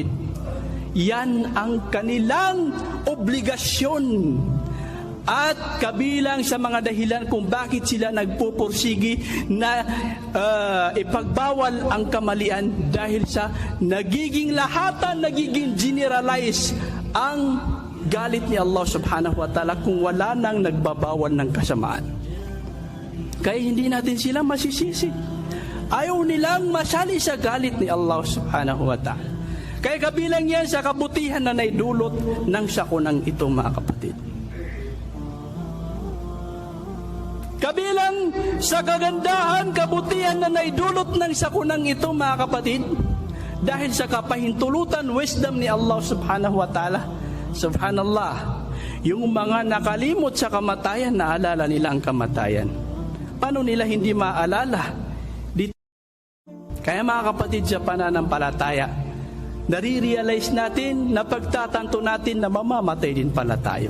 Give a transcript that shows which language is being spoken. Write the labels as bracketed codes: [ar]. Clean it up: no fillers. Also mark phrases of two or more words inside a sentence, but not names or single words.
[tl] Yan ang kanilang obligasyon. At kabilang sa mga dahilan kung bakit sila nagpupursigi na ipagbawal ang kamalian dahil sa nagiging lahatan, nagiging generalize ang galit ni Allah [ar] سبحانه وتعالى [tl] kung wala nang nagbabawal ng kasamaan. Kaya hindi natin sila masisisi. Ayaw nilang masali sa galit ni Allah [ar] سبحانه وتعالى. [tl] Kaya kabilang yan sa kabutihan na naidulot ng sakunang ito mga kapatid. Kabilang sa kagandahan, kabutihan na naidulot ng sakunang ito mga kapatid, dahil sa kapahintulutan, wisdom ni Allah [ar] سبحانه وتعالى, [tl] subhanallah, yung mga nakalimot sa kamatayan, naalala nila ang kamatayan. Paano nila hindi maalala? Kaya mga kapatid sa pananampalataya, nare-realize natin, napagtatanto natin na mamamatay din pala tayo.